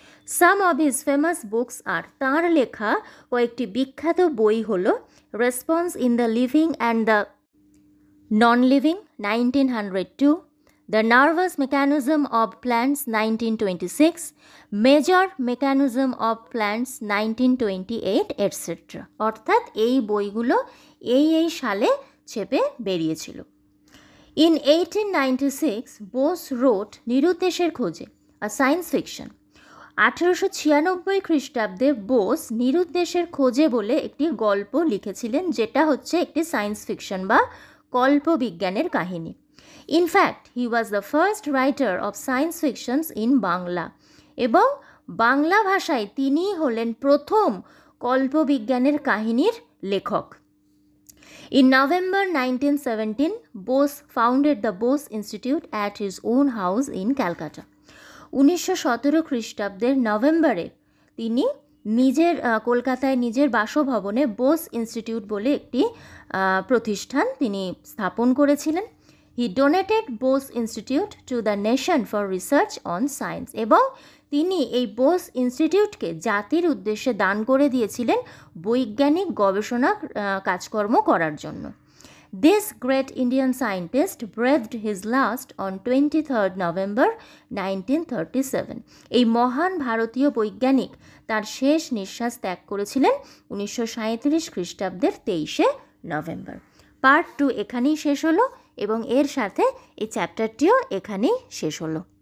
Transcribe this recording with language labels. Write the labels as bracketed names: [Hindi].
[English] some of his famous books আর, [Bangla] তাঁর লেখা কয়েকটি বিখ্যাত বই হলো [English] Response in the living and the non living 1902, The Nervous Mechanism of Plants 1926, Major Mechanism of Plants 1928, etc. [Bangla] অর্থাৎ এই বইগুলো এই সালে ছেপে বেরিয়েছিল। [English] In 1896, Bose wrote নিরুদ্দেশের খোঁজে, a science fiction. [Bangla] 1896 খ্রিস্টাব্দে বোস নিরুদ্দেশের খোঁজে বলে একটি গল্প লিখেছিলেন, যেটা হচ্ছে একটি সায়েন্স ফিকশন বা কল্পবিজ্ঞানের কাহিনী। [English] In fact, he was the first writer of science fictions in Bangla, [Bangla] এবং বাংলা ভাষায় তিনি হলেন প্রথম কল্পবিজ্ঞানের কাহিনীর লেখক। [English] In November 1917, Bose founded the Bose Institute at his own house in Calcutta. [Bangla] 1917 খ্রিস্টাব্দের নভেম্বরে তিনি নিজের কলকাতায় নিজের বাসভবনে বোস ইনস্টিটিউট বলে একটি প্রতিষ্ঠান তিনি স্থাপন করেছিলেন। [English] He donated Bose Institute to the nation for research on science, [Bangla] এবং তিনি এই বোস ইনস্টিটিউটকে জাতির উদ্দেশ্যে দান করে দিয়েছিলেন বৈজ্ঞানিক গবেষণা কাজকর্ম করার জন্য। [English] This great Indian scientist breathed his last on 23rd November 1937. [Bangla] এই মহান ভারতীয় বৈজ্ঞানিক তার শেষ নিঃশ্বাস ত্যাগ করেছিলেন 1937 খ্রিস্টাব্দের 23শে নভেম্বর। পার্ট 2 এখানেই শেষ হলো, এবং এর সাথে এই চ্যাপ্টারটিও এখানেই শেষ হলো।